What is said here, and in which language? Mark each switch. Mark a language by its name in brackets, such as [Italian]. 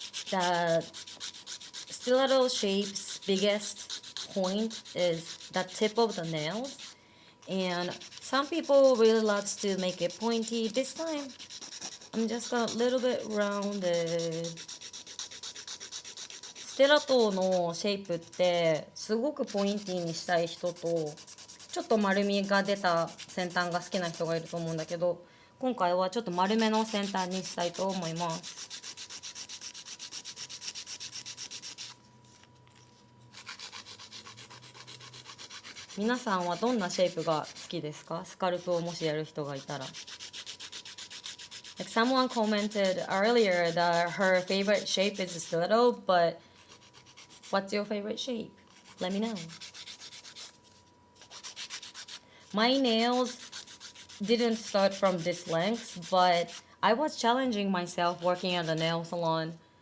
[English] The stiletto shape's biggest point is the tip of the nails, and some people really loves to make it pointy. This time, I'm just a little bit rounded. [Japanese] ステラトのシェイプってすごくポインティーにしたい人とちょっと丸みが出た先端が好きな人がいると思うんだけど、今回はちょっと丸めの先端にしたいと思います。皆さんはどんなシェイプが好きですか？スカルプをもしやる人がいたら。 [English] Like someone commented earlier that her favorite shape is stiletto, but what's your favorite shape? Let me know. My nails didn't start from this length, but I was challenging myself working at a nail salon.